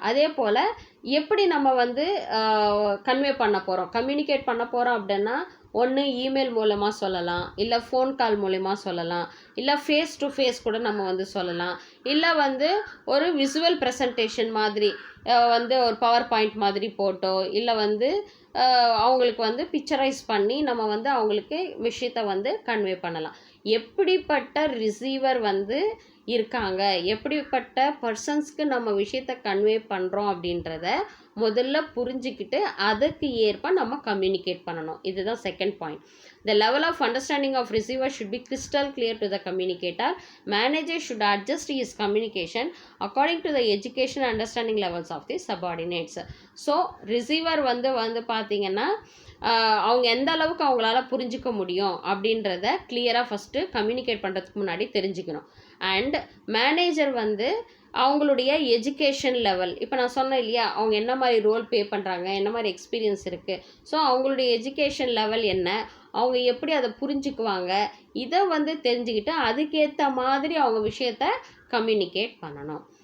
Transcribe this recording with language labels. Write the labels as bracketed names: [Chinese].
[Tamil] அதே போல் எப்படி நம்ம வந்து கன்வே பண்ண போகிறோம், கம்யூனிகேட் பண்ண போகிறோம் அப்படின்னா ஒன்று இமெயில் மூலமாக சொல்லலாம், இல்லை ஃபோன் கால் மூலமா சொல்லலாம், இல்லை ஃபேஸ் டு ஃபேஸ் கூட நம்ம வந்து சொல்லலாம், இல்லை வந்து ஒரு விசுவல் ப்ரெசன்டேஷன் மாதிரி வந்து ஒரு பவர் பாயிண்ட் மாதிரி போட்டோ, இல்லை வந்து அவங்களுக்கு வந்து பிக்சரைஸ் பண்ணி நம்ம வந்து அவங்களுக்கு விஷயத்தை வந்து கன்வே பண்ணலாம். எப்படிப்பட்ட ரிசீவர் வந்து இருக்காங்க, எப்படிப்பட்ட பர்சன்ஸ்க்கு நம்ம விஷயத்தை கன்வே பண்ணுறோம் அப்படின்றத முதல்ல புரிஞ்சுக்கிட்டு அதுக்கு ஏற்ப நம்ம கம்யூனிகேட் பண்ணணும். இதுதான் second point. [English] The level of understanding of receiver should be crystal clear to the communicator. Manager should adjust his communication according to the education and understanding levels of the subordinates. [Tamil] So receiver வந்து பார்த்திங்கன்னா அவங்க எந்த அளவுக்கு அவங்களால புரிஞ்சிக்க முடியும் அப்படின்றத கிளியராக ஃபஸ்ட்டு கம்யூனிகேட் பண்ணுறதுக்கு முன்னாடி தெரிஞ்சுக்கணும். அண்ட் மேனேஜர் வந்து அவங்களுடைய எஜுகேஷன் லெவல், இப்போ நான் சொன்னேன் இல்லையா, அவங்க என்ன மாதிரி ரோல் ப்ளே பண்ணுறாங்க, என்ன மாதிரி எக்ஸ்பீரியன்ஸ் இருக்குது, ஸோ அவங்களுடைய எஜுகேஷன் லெவல் என்ன, அவங்க எப்படி அதை புரிஞ்சுக்குவாங்க, இதை வந்து தெரிஞ்சுக்கிட்டு அதுக்கேற்ற மாதிரி அவங்க விஷயத்த கம்யூனிகேட் பண்ணணும்.